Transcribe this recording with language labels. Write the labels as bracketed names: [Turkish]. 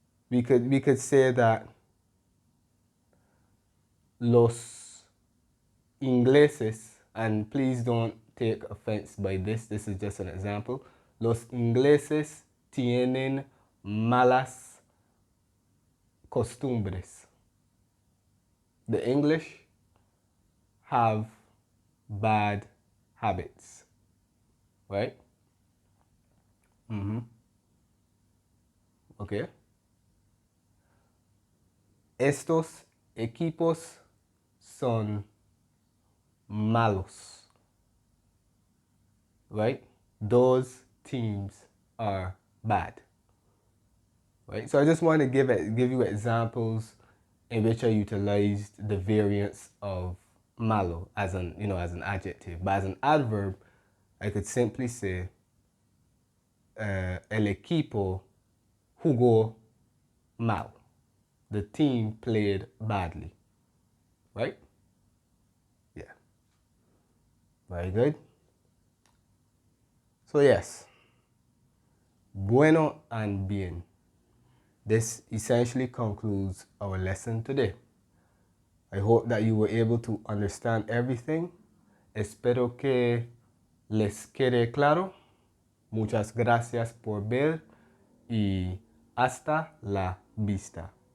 [English] We could say that [Spanish] los ingleses, [English] and please don't take offense by this is just an example. [Spanish] Los ingleses tienen malas costumbres. [English] The English have bad habits, right? Okay. [Spanish] Estos equipos son malos, [English] right? Those teams are bad, right? So I just want to give you examples in which I utilized the variants of malo as an adjective. But as an adverb, I could simply say [Spanish] el equipo jugó mal. [English] The team played badly, right? Yeah. Very good. So yes, bueno and bien. This essentially concludes our lesson today. I hope that you were able to understand everything. [Spanish] Espero que les quede claro. Muchas gracias por ver y hasta la vista.